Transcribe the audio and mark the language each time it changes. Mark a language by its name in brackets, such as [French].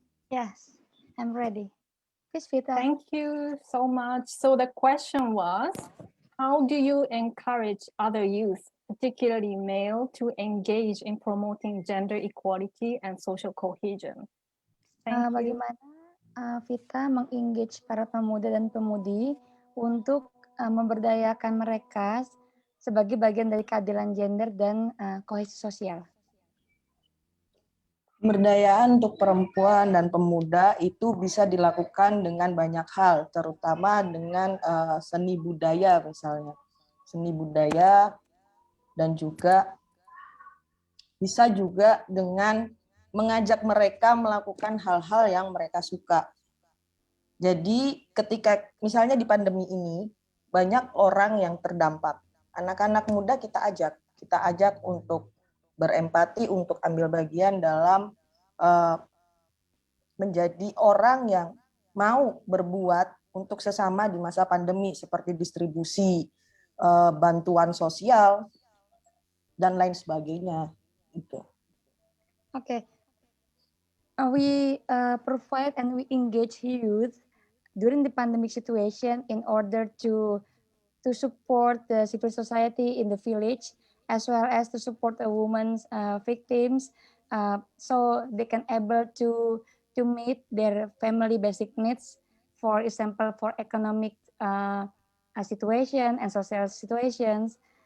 [English] Yes, I'm ready. Please, Vita. Thank you so much. So the question was, how do you encourage other youth, particularly male, to engage in promoting gender equality and social cohesion? Thank you. [Indonesian] Bagaimana Vita mengengage para pemuda dan pemudi untuk memberdayakan mereka sebagai bagian dari keadilan gender dan kohesi sosial? Pemberdayaan untuk perempuan dan pemuda itu bisa dilakukan dengan banyak hal, terutama dengan seni budaya misalnya. Seni budaya, dan juga bisa juga dengan mengajak mereka melakukan hal-hal yang mereka suka. Jadi ketika misalnya di pandemi ini banyak orang yang terdampak. Anak-anak muda kita ajak untuk berempati, untuk ambil bagian dalam menjadi orang yang mau berbuat untuk sesama di masa pandemi, seperti distribusi bantuan sosial dan lain sebagainya. Gitu. [English] Okay. We provide and we engage youth during the pandemic situation in order to support the civil society in the village as well as to support the women's victims, so they can able to meet their family basic needs, for example, for economic situation and social situations.